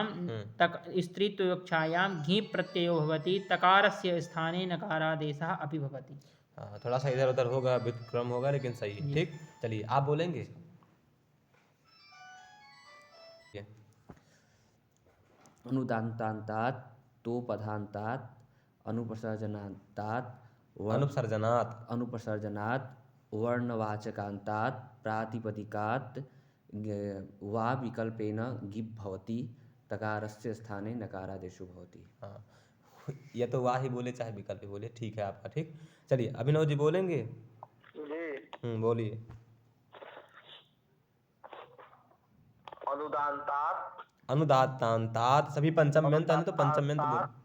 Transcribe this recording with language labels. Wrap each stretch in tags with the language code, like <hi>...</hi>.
<sa>विवक्षायां गीप प्रत्ययो भवति। तकारस्य स्थाने नकारादेशः अपि भवति।</sa> <hi>थोड़ा सा इधर उधर होगा, विक्रम होगा, लेकिन सही है। ठीक, चलिए आप बोलेंगे।</hi> <sa>अनुदात्तांतात तोपधांतात अनुपसर्जनात् वर्णवाचकांतात प्रातिपदिकात वा विकल्पेन गिप भवति। तकारस्य स्थाने नकारादेशो भवति।</sa> <hi>हाँ, या तो वाह ही बोले चाहे विकल्प बोले, ठीक है आपका। ठीक, चलिए अभिनव जी बोलेंगे। बोलिए। अनुदात्तांतात सभी पंचम में तो पंचम में बोल।</hi>